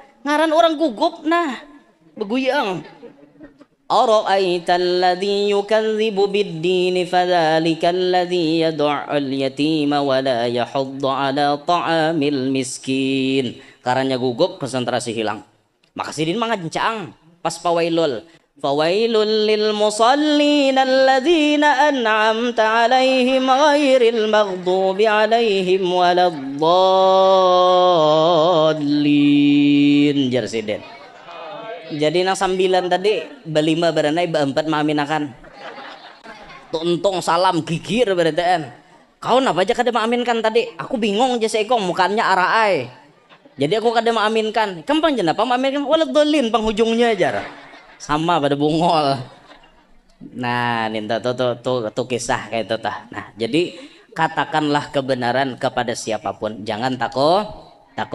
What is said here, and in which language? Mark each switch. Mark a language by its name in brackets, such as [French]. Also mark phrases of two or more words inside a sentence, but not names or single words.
[Banjar] Ngaran orang gugup nah beguyang. [Arabic] أرأيت الذي يكذب بالدين فذلك الذي يدع اليتيم ولا يحض على طعام المسكين. [Banjar] Karanya gugup konsentrasi hilang. Maka Sidin mangancang pas pawailul. [Arabic] فويل للمصلين الذين أنعمت عليهم غير المغضوب عليهم ولا الضالين. [Banjar] Jar Sidin. Jadi nang 9 tadi belima beranai beempat maaminakan. Tuntung salam gigir berataan. Kau napa aja kada maaminkan tadi? Aku bingung aja seikong mukanya araai. Jadi aku kada maaminkan. Kempang jenapa maaminkan? Waladdallin penghujungnya aja. Sama pada bungol. Nah, ninta tuh kisah kayak itu tah. [Indonesian] Nah, jadi katakanlah kebenaran kepada siapapun, jangan takut.